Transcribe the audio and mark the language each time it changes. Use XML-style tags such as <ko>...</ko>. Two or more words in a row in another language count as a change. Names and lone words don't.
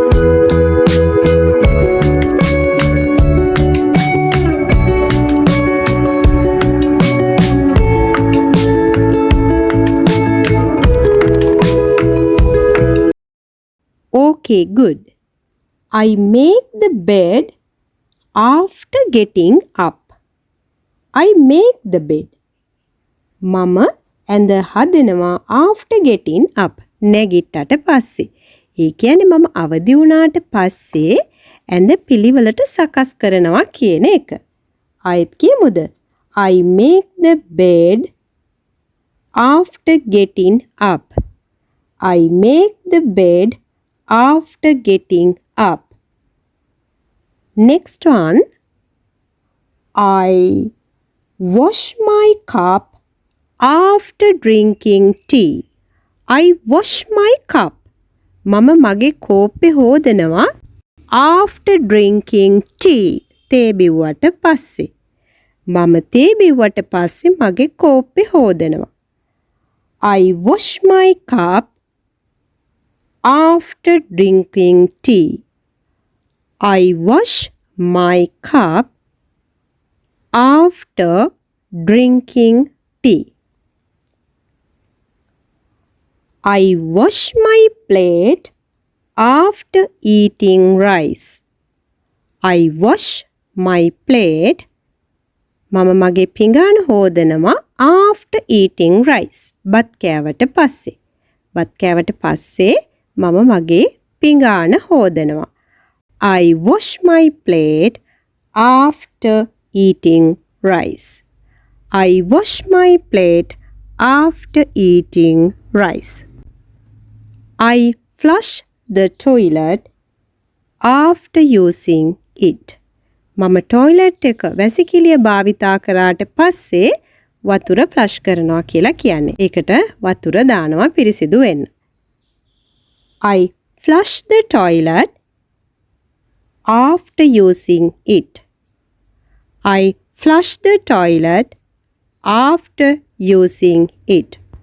<en>Okay, good. I make the bed after getting up. I make the bed.</en> <si>මම ඇඳ හදනවා</si> <en>after getting up.</en> <si>නැගිට්ටට පස්සේ. ඒ කියන්නේ මම අවදි වුණාට පස්සේ ඇඳ පිළිවෙලට සකස් කරනවා කියන එක. ආයෙත් කියමුද?</si> <en>I make the bed after getting up. I make the bed after getting up. Next one. I wash my cup after drinking tea. I wash my cup.</en> <si>මම මගේ කෝප්පේ හොදනවා</si> <en>after drinking tea.</en> <si>තේ බිව්වට පස්සේ. මම තේ බිව්වට පස්සේ මගේ කෝප්පේ හොදනවා.</si> <en>I wash my cup after drinking tea. I wash my cup after drinking tea. I wash my plate after eating rice. I wash my plate.</en> <si>මම මගේ පිඟාන හොදනවා</si> <en>after eating rice.</en> <si>බත් කෑවට පස්සේ. බත් කෑවට පස්සේ මම මගේ පිඟාන හොදනවා.</si> <en>I wash my plate after eating rice. I wash my plate after eating rice. I flush the toilet after using it.</en> <si>මම ටොයිලට් එක වැසිකිළිය භාවිතා කරාට පස්සේ වතුර ෆ්ලෂ් කරනවා කියලා කියන්නේ. ඒකට වතුර දානවා පිරිසිදු වෙන්න.</si> <en>I flush the toilet after using it. I flush the toilet after using it.</en>